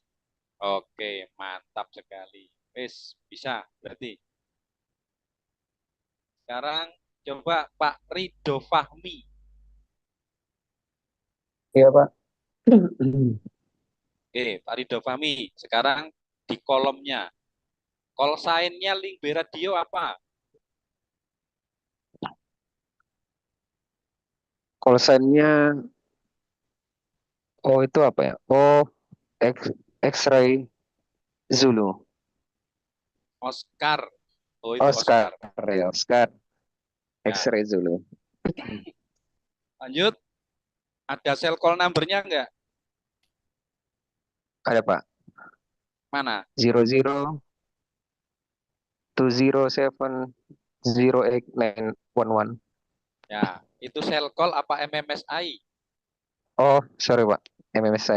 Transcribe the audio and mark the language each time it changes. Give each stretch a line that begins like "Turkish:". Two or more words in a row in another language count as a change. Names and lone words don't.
Indonesian: Oke, mantap sekali. Wis, bisa berarti. Sekarang coba Pak Ridho Fahmi. Iya, Pak. Oke, Pak Ridho Fahmi. Sekarang di kolomnya.
English: Call sign-
Indonesian: nya link B radio apa?
English: Call sign-
Indonesian: nya itu apa ya?
English: X-ray Zulu.
Indonesian: Oscar. Oh, itu Oscar. Oscar. Ya, Oscar.
English: X-ray Zulu.
Indonesian: Lanjut. Ada
English: cell call
Indonesian: number-nya enggak? Ada, Pak. Mana? 00 2070891. Ya, itu
English: cell call
Indonesian: apa MMSI? Oh, sorry Pak. MMSI.